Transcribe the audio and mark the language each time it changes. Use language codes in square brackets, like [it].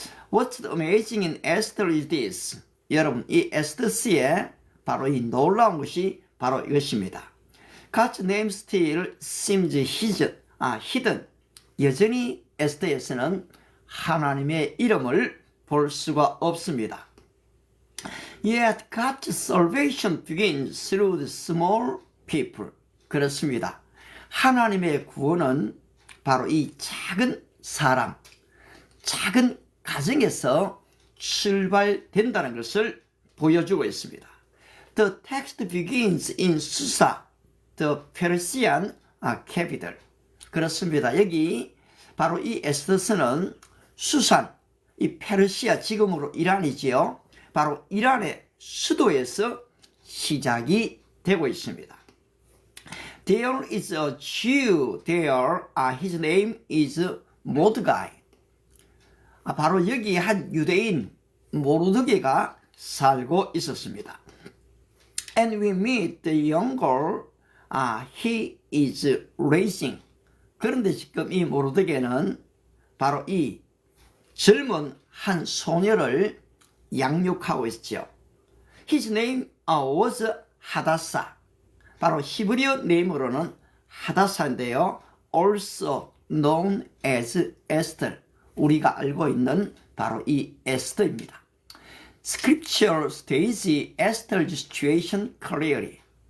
[en] What's amazing in Esther is this. [ko] 여러분, 이 에스더스의 바로 이 놀라운 것이 바로 이것입니다. [en] God's name still seems hidden. [ko] 여전히 에스더에서는 하나님의 이름을 볼 수가 없습니다. [en] Yet God's salvation begins through the small people. [ko] 그렇습니다. 하나님의 구원은 바로 이 작은 사람, 작은 가정에서 출발된다는 것을 보여주고 있습니다. [en] The text begins in Susa, the Persian capital. [ko] 그렇습니다. 여기 바로 이 에스더서는 수산, 이 페르시아, 지금으로 이란이지요. 바로 이란의 수도에서 시작이 되고 있습니다. [en] There is a Jew there. His name is Mordecai. [ko] 바로 여기 한 유대인 모르드게가 살고 있었습니다. [en] And we meet the young girl. He is raising. [ko] 그런데 지금 이 모르드게는 바로 이 젊은 한 소녀를 양육하고 있죠. [en] His name was Hadassah. [ko] 바로 히브리어 네임으로는 하다사인데요. [en] Also known as Esther. [ko] 우리가 알고 있는 바로 이 에스더입니다. [en] Scripture states Esther's situation clearly.